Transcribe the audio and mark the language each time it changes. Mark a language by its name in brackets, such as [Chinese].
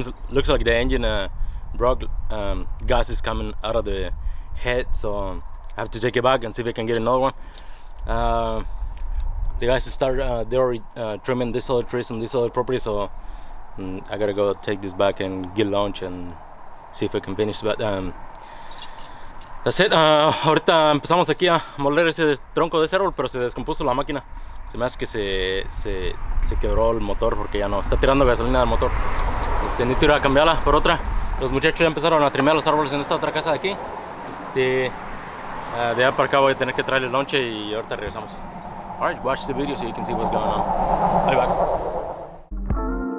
[English] Looks like the engine broke. Gas is coming out of the head, so I have to take it back and see if I can get another one. The guys start they already trimming this other trees on this other property, so I gotta go take this back and get lunch and see if I can finish. But that's it. [Spanish] Ahorita empezamos aquí a moler ese tronco de ese árbol, pero se descompuso la máquina. Se me hace que se quebró el motor porque ya no está tirando gasolina del motor. Necesito ir a cambiarla por otra. Los muchachos ya empezaron a trimear los árboles en esta otra casa de aquí. De allá para acá voy a tener que traerle lonche y ahorita regresamos. [English] Alright, watch the video so you can see what's going on. Bye bye.